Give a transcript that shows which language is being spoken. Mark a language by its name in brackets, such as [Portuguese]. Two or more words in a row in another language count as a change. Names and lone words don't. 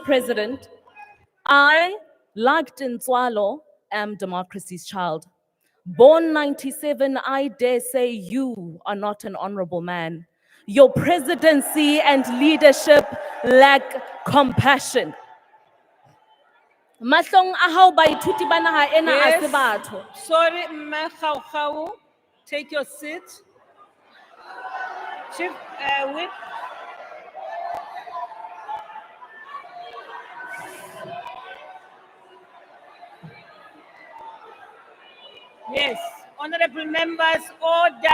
[English] President, I, like Dintswalo, am democracy's child. Born 97, I dare say you are not an honorable man. Your presidency and leadership lack compassion. [Southern Sotho] Mahlong a hao baithuti ba naha ena a se batho. [English] Sorry, Mme Khau, take your seat. Chief Whip. Yes, honorable members, order.